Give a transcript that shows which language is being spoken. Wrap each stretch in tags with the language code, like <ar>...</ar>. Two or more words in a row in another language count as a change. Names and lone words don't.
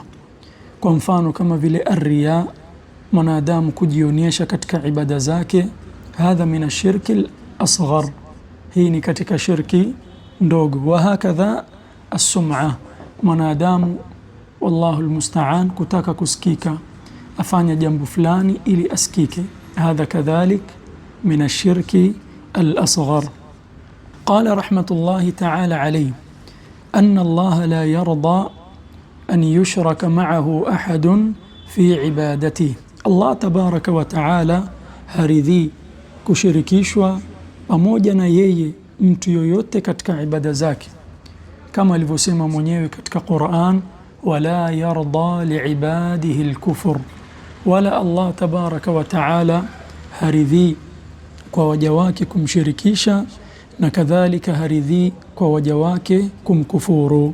<sw>Kwa mfano kama vile ar-riya, mwanadamu kujionyesha katika ibada zake,</sw> <ar>هذا من الشرك الأصغر,</ar> <sw>hii ni katika shirki ndogo.</sw> <ar>وهكذا السمعة,</ar> <sw>mwanadamu</sw> <ar>والله المستعان</ar> <sw>kutaka kusikika, afanya jambo fulani ili asikike,</sw> <ar>هذا كذلك من الشرك الأصغر. قال رحمة الله تعالى عليه أن الله لا يرضى أن يشرك معه أحد في</ar> <sw>ibadatihi,</sw> <ar>الله تبارك وتعالى</ar> <sw>haridhi kushirikishwa pamoja na yeye mtu yoyote katika ibada zake, kama alivyosema mwenyewe katika Qur'an,</sw> <ar>ولا يرضى لعباده الكفر,</ar> <sw>wala</sw> <ar>الله تبارك وتعالى</ar> <sw>haridhi kwa waja wake kumshirikisha, na kadhalika haridhi kwa waja wake kumkufuru.</sw>